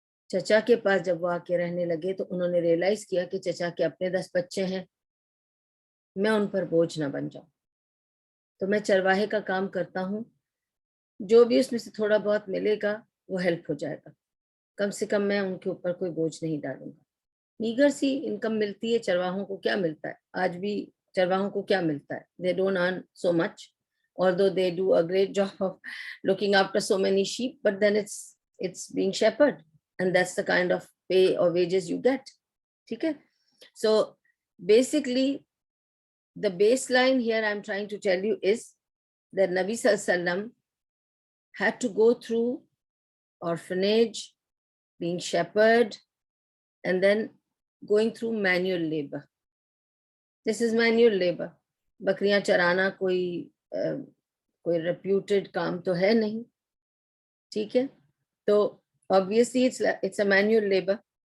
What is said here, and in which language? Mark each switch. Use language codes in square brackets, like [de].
[ur] چچا کے پاس جب وہ آ کے رہنے لگے تو انہوں نے ریئلائز کیا کہ چچا کے اپنے 10 بچے ہیں، میں ان پر بوجھ نہ بن جاؤں، تو میں چرواہے کا کام کرتا ہوں، جو بھی اس میں سے تھوڑا بہت ملے گا وہ ہیلپ ہو جائے گا، کم سے کم میں ان کے اوپر کوئی بوجھ نہیں ڈالوں گا. میگر سی انکم ملتی ہے. چرواہوں کو کیا ملتا ہے؟ [en] آج بھی چرواہوں کو کیا ملتا ہے؟ they don't earn so much, although they do a great job of looking after so many sheep, but then it's being shepherd, and that's the kind of pay or wages you get. [ur] ٹھیک ہے. [en] So basically the baseline here I'm trying to tell you is that Nabi Sallallahu Alaihi Wasallam had to go through orphanage, being shepherd, and then going through manual labor. This is manual labor. [ur] بکریاں چرانا کوئی reputed کام تو ہے نہیں. ٹھیک ہے. [en] تو obviously it's a manual labor.